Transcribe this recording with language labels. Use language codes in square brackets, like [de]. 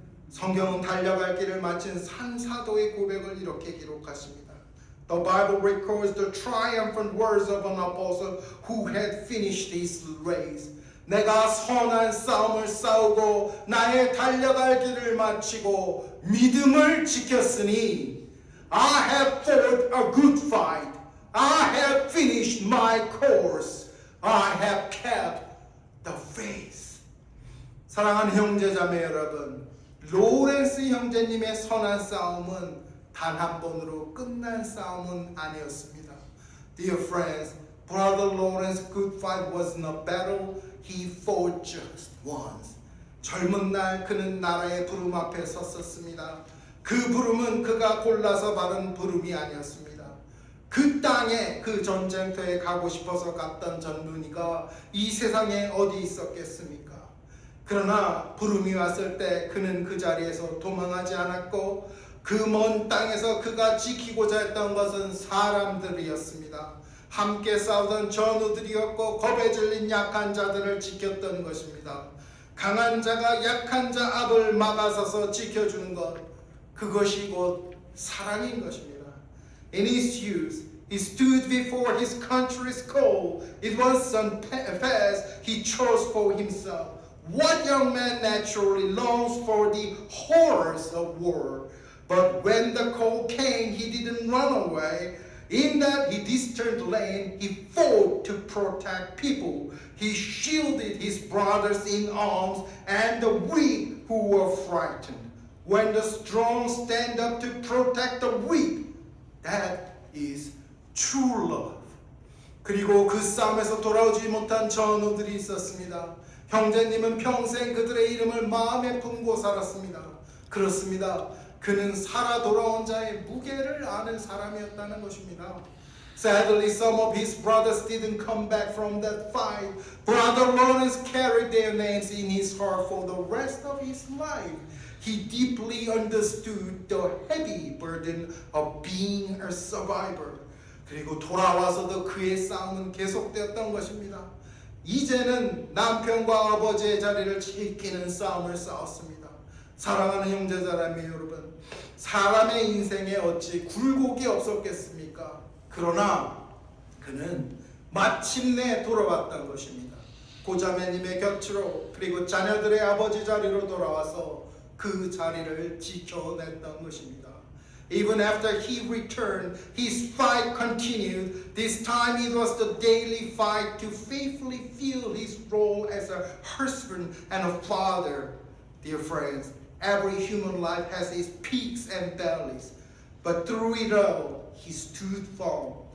[ko] 성경은 달려갈 길을 마친 산사도의 고백을 이렇게 기록하십니다. [en] The Bible records the triumphant words of an apostle who had finished his race. [ko] 내가 선한 싸움을 싸우고 나의 달려갈 길을 마치고 믿음을 지켰으니 [en] I have fought a good fight. I have finished my course. I have kept the faith. [ko] 사랑하는 형제자매 여러분, 로렌스 형제님의 선한 싸움은 단 한 번으로 끝난 싸움은 아니었습니다. [en] Dear friends, Brother Lawrence's good fight wasn't a battle he fought just once. [ko] 젊은 날 그는 나라의 부름 앞에 섰었습니다. 그 부름은 그가 골라서 받은 부름이 아니었습니다. 그 땅에 그 전쟁터에 가고 싶어서 갔던 젊은이가 이 세상에 어디 있었겠습니까? 그러나 부름이 왔을 때 그는 그 자리에서 도망하지 않았고 그 먼 땅에서 그가 지키고자 했던 것은 사람들이었습니다. 함께 싸우던 전우들이었고 겁에 질린 약한 자들을 지켰던 것입니다. 강한 자가 약한 자 앞을 막아서서 지켜주는 것, 그것이 곧 사랑인 것입니다. [en] In his youth, he stood before his country's call. It was some path he chose for himself. What young man naturally longs for the horrors of war? But when the call came, he didn't run away. In that distant lane, he fought to protect people. He shielded his brothers in arms and the weak who were frightened. When the strong stand up to protect the weak, that is true love. [ko] 그리고 그 싸움에서 돌아오지 못한 전우들이 있었습니다. 형제님은 평생 그들의 이름을 마음에 품고 살았습니다. 그렇습니다. 그는 살아 돌아온 자의 무게를 아는 사람이었다는 것입니다. [en] Sadly, some of his brothers didn't come back from that fight. Brother Lawrence carried their names in his heart for the rest of his life. He deeply understood the heavy burden of being a survivor. [ko] 그리고 돌아와서도 그의 싸움은 계속되었던 것입니다. 이제는 남편과 아버지의 자리를 지키는 싸움을 싸웠습니다. 사랑하는 형제자매 여러분, 사람의 인생에 어찌 굴곡이 없었겠습니까? 그러나 그는 마침내 돌아왔던 것입니다. 고자매님의 곁으로, 그리고 자녀들의 아버지 자리로 돌아와서 그 자리를 지켜냈던 것입니다. [en] Even after he returned, his fight continued. This time it was the daily fight to faithfully fill his role as a husband and a father. Dear friends, every human life has its peaks and valleys, but through it all, he stood firm.